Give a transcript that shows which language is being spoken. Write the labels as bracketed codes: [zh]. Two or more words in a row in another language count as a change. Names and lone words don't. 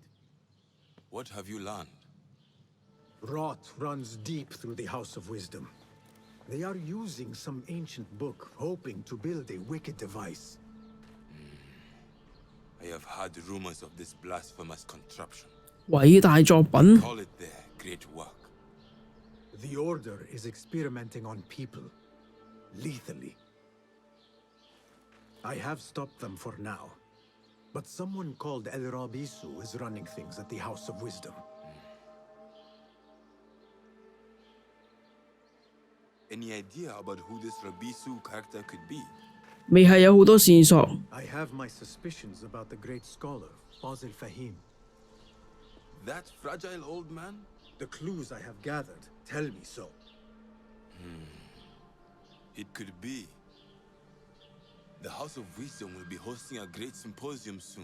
[en] What have you learned? Rot runs deep through the House of Wisdom. They are using some ancient book, hoping to build a wicked device. I have heard rumors of this blasphemous contraption. [yue] 偉大作品。 [en] Call it their great work. The Order is experimenting on people, lethally. I have stopped them for now, but someone called El Rabisu is running things at the House of Wisdom. [yue] 你係咪知道呢個 Rafiq 係邊個？ [en] El Rabisu is running things at the House of Wisdom. [yue] 呢個 Rafiq 係邊個？ [en] Rabisu is running things at the House of Wisdom. [yue] 呢個 Rafiq 係邊個？ [en] El Rabisu is running things at the House of Wisdom. Any idea about who this Rabisu character could be? [yue] 未係有好多線索。 [en] I have my suspicions about the great scholar, Fazil Fahim. That fragile old man? The clues I have gathered tell me so. It could be. The House of Wisdom will be hosting a great symposium soon.